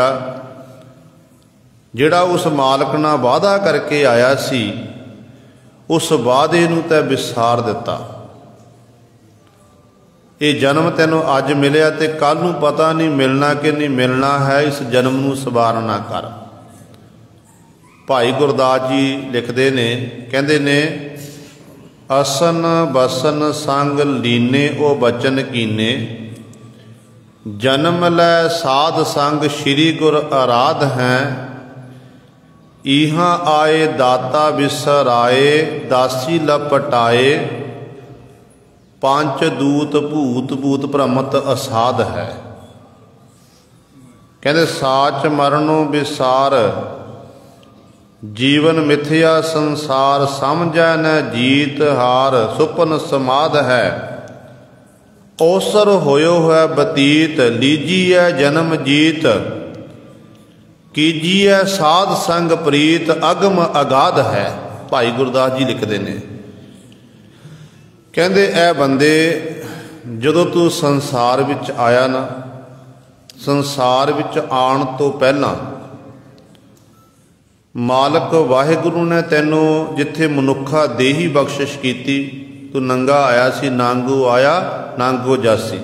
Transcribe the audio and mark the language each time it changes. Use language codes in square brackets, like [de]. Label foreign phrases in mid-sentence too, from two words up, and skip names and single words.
[pa] ਜਿਹੜਾ ਉਸ ਮਾਲਕ ਨਾਲ ਵਾਦਾ ਕਰਕੇ ਆਇਆ ਸੀ ਉਸ ਵਾਦੇ ਨੂੰ ਤੈਂ ਵਿਸਾਰ ਦਿੱਤਾ। ਯੇ ਜਨਮ ਤੈਨੂੰ ਅੱਜ ਮਿਲਿਆ ਤੇ ਕੱਲ੍ਹ ਨੂੰ ਪਤਾ ਨਹੀਂ ਮਿਲਣਾ ਕਿ ਨਹੀਂ ਮਿਲਣਾ ਹੈ। ਇਸ ਜਨਮ ਨੂੰ ਸਵਾਰ ਨਾ ਕਰ। ਭਾਈ ਗੁਰਦਾਸ ਜੀ ਲਿਖਤੇ ਨੇ, ਕਹਿੰਦੇ ਨੇ [bra] असन बसन संग लीने ओ बचन कीने, जन्म लै साध संग श्री गुर आराध हैं। इहां आए दाता बिसराए, दासी लपटाए, पांच दूत भूत भूत भ्रमत असाध है। कहते साच मरणों विसार, जीवन मिथ्या संसार, समझै न जीत हार, सुपन समाध है। औसर होयो है बतीत, लीजिए जन्म जीत, कीजिए साध संग प्रीत, अगम अगाध है। [pa] ਭਾਈ ਗੁਰਦਾਸ ਜੀ ਲਿਖਤੇ ਹੈਂ, ਕਹਤੇ ਐ ਬੰਦੇ ਜਦੋਂ ਤੂ ਸੰਸਾਰ ਵਿਚ ਆਇਆ ਨਾ, ਸੰਸਾਰ ਵਿਚ ਆਉਣ ਤੋ ਪਹਿਲਾ ਮਾਲਕ ਵਾਹਿਗੁਰੂ ਨੇ ਤੈਨੂੰ ਜਿਥੇ ਮਨੁਖਾ ਦੇਹੀ ਬਖ਼ਸ਼ਿਸ਼ ਕੀਤੀ, ਤੂ ਨੰਗਾ ਆਇਆ ਸੀ, ਨਾਂਗੂ ਆਇਆ ਨਾਂਗੋ ਜਾਸੀ।